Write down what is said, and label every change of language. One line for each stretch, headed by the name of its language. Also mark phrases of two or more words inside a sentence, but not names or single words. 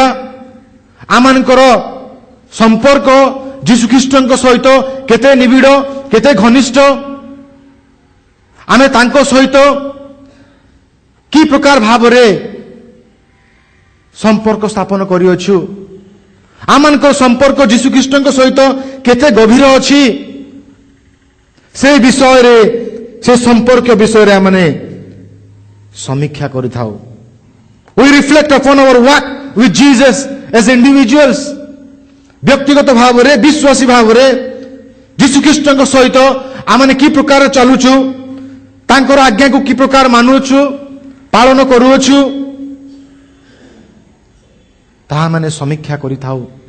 Odia: ଆମମାନଙ୍କର ସମ୍ପର୍କ ଯୀଶୁଖ୍ରୀଷ୍ଟଙ୍କ ସହିତ କେତେ ନିବିଡ଼, କେତେ ଘନିଷ୍ଠ, ଆମେ ତାଙ୍କ ସହିତ କି ପ୍ରକାର ଭାବରେ ସମ୍ପର୍କ ସ୍ଥାପନ କରିଅଛୁ, ଆମମାନଙ୍କର ସମ୍ପର୍କ ଯୀଶୁଖ୍ରୀଷ୍ଟଙ୍କ ସହିତ କେତେ ଗଭୀର ଅଛି, ସେ ବିଷୟରେ, ସେ ସମ୍ପର୍କ ବିଷୟରେ ଆମେ ସମୀକ୍ଷା କରିଥାଉ।
English: We reflect upon our walk with Jesus as individuals.
Odia: ବ୍ୟକ୍ତିଗତ ଭାବରେ, ବିଶ୍ୱାସୀ ଭାବରେ ଯୀଶୁଖ୍ରୀଷ୍ଟଙ୍କ ସହିତ ଆମେ କି ପ୍ରକାର ଚାଲୁଛୁ, ତାଙ୍କର ଆଜ୍ଞାକୁ କି ପ୍ରକାର ମାନୁଛୁ, ପାଳନ କରୁଅଛୁ, ତାହା ମାନେ ସମୀକ୍ଷା କରିଥାଉ।